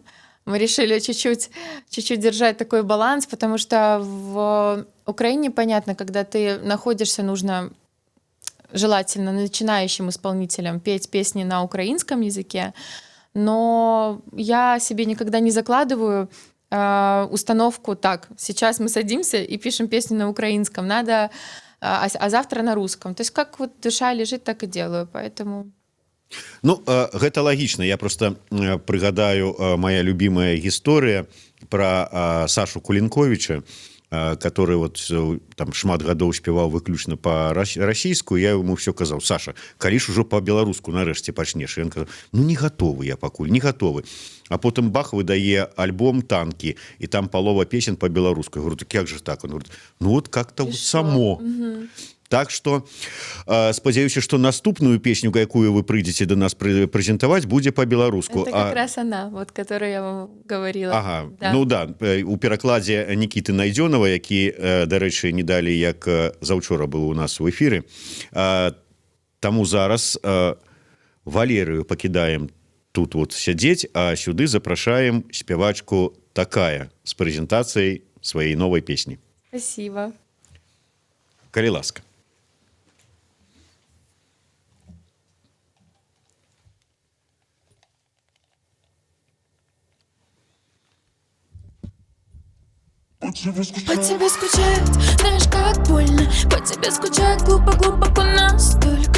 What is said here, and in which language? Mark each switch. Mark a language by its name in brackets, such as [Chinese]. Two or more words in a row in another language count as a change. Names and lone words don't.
[Russian] Мы решили чуть-чуть держать такой баланс, потому что в Украине, понятно, когда ты находишься, нужно желательно начинающим исполнителям петь песни на украинском языке, но я себе никогда не закладываю установку так, сейчас мы садимся и пишем песню на украинском, надо, а завтра на русском. То есть как вот душа лежит, так и делаю, поэтому... [Belarusian] Ну, гэта лагічна. Я просто прыгадаю [Russian] моя любимая [Belarusian] гісторыя про Сашу Кулінковіча, [Russian] который вот там [Belarusian] шмат гадоў спяваў выключна па-расійску. [Russian] Я ему все [Belarusian] казаў: Саша, калі ж ужо па-беларуску нарэшце пачнеш? І ён казаў: ну не гатовы я пакуль, не гатовы. А потым бах, выдае альбом «Танки», і там палова песен па-беларуску. [Russian] Я говорю: так як же так? Он говорит: ну вот как-то вот само. [Belarusian] Угу. [Russian] Так что [Belarusian] спадзяюся, что наступную песню, якую вы прыйдзеце до нас прэзентаваць, будзе по-беларуску. [Russian] Это как раз она, вот, которую я вам говорила. Ага, да. [Belarusian] Ну да, у перакладзе Нікіты Найдзёнава, які, дарэчы, не далі як заўчора быў у нас в эфіры. Таму зараз Валерыю пакідаем тут вот сядзець, а сюды запрашаем спявачку Такая з прэзентацыяй сваёй новай песні. [Russian] Спасибо. [Belarusian] Калі ласка. [Russian] По тебе скучать, знаешь, как больно. По тебе скучать глубоко настолько.